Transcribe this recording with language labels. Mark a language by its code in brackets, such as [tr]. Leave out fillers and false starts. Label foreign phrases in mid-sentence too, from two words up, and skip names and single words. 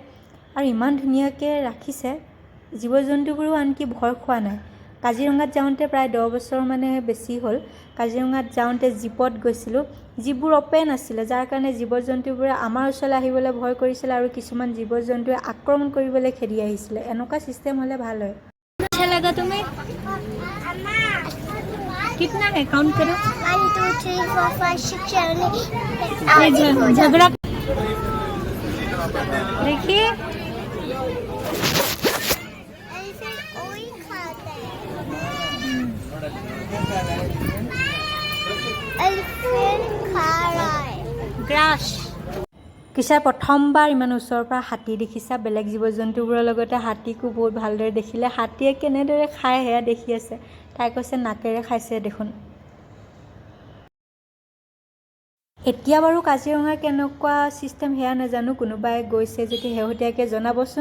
[as] আৰু ইমান ধুনীয়াকৈ ৰাখিছে, জীৱ জন্তুবোৰো আনকি ভয় খোৱা নাই। কাজিৰঙাত যাওঁতে প্ৰায় 10 বছৰ মানে বেছি হ'ল। কাজিৰঙাত যাওঁতে জীপত গৈছিলোঁ। জীপবোৰ অপেন আছিলে, যাৰ কাৰণে জীৱ জন্তুবোৰে আমাৰ ওচৰলৈ আহিবলৈ ভয় কৰিছিলে আৰু কিছুমান জীৱ জন্তুৱে আক্ৰমণ কৰিবলৈ খেদি আহিছিলে। এনেকুৱা চিষ্টেম হ'লে ভাল হয়। [hi] अच्छा लगा तुम्हें? कितना है काउंट करो? 1 2 3 4 5 6 7 8 झगड़ा देखिए एलिफेंट ओही खाता है। एलिफेंट खा रहा है [as] গ্ৰাছ। কিছাই প্ৰথমবাৰ ইমান ওচৰৰ পৰা হাতী দেখিছা। বেলেগ জীৱ জন্তুবোৰৰ লগতে হাতীকো বহুত ভালদৰে দেখিলে। হাতীয়ে কেনেদৰে খায় সেয়া দেখি আছে। তাই কৈছে নাকেৰে খাইছে দেখোন। এতিয়া বাৰু কাজিৰঙাৰ কেনেকুৱা চিষ্টেম সেয়া নাজানো, কোনোবাই গৈছে যদি শেহতীয়াকৈ জনাবচোন।